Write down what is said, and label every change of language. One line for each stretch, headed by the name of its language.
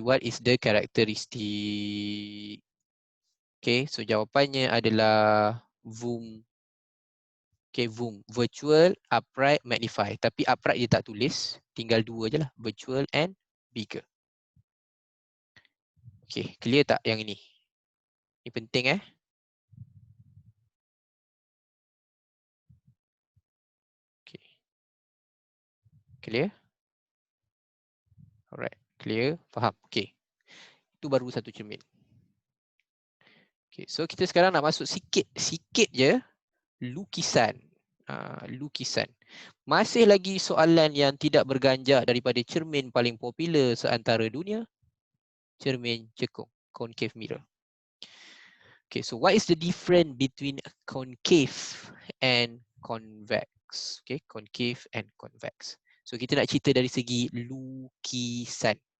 English: What is the characteristic?
Malay: Okay, so jawapannya adalah VUM. Okay, VUM. Virtual, upright, magnify. Tapi upright dia tak tulis. Tinggal dua je lah.
English: Virtual and bigger.
Malay: Okay, clear tak yang ini? Ini penting Okay. Clear? Alright, clear? Faham? Okay. Itu baru satu cermin. Okay, so kita sekarang nak masuk sikit je lukisan. Lukisan. Masih lagi soalan yang tidak berganjak daripada cermin paling popular seantara dunia. Cermin cekung, concave mirror.
English: Okay, so what is the difference between concave and convex? Okay, concave and convex.
Malay: So kita nak cerita dari segi lukisan.